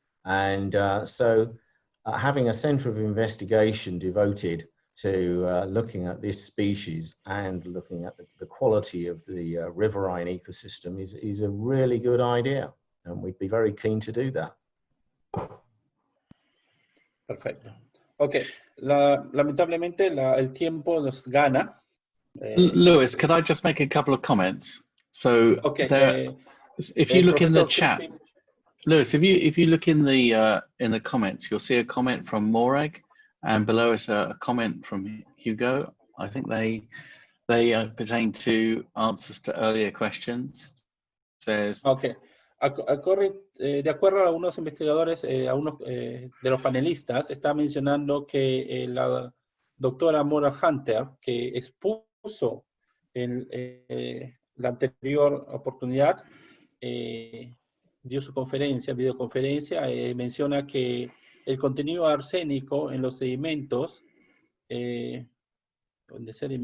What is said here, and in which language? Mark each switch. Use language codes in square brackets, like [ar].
[en] And so having a center of investigation devoted to looking at this species and looking at the quality of the riverine ecosystem is a really good idea. And we'd be very keen to do that. [es] Perfecto. Ok, lamentablemente el tiempo nos gana. [en] Lewis, could I just make a couple of comments? So okay, if you look in the Professor chat, Crispin, Lewis, if you look in the comments, you'll see a comment from Morag, and below us a comment from Hugo. I think they pertain to answers to earlier questions. Says, okay. [es] De acuerdo a unos investigadores, a unos de los panelistas, está mencionando que la doctora Mora Hunter, que expuso en la anterior oportunidad, dio su conferencia, videoconferencia, menciona que el contenido arsénico en los sedimentos, en los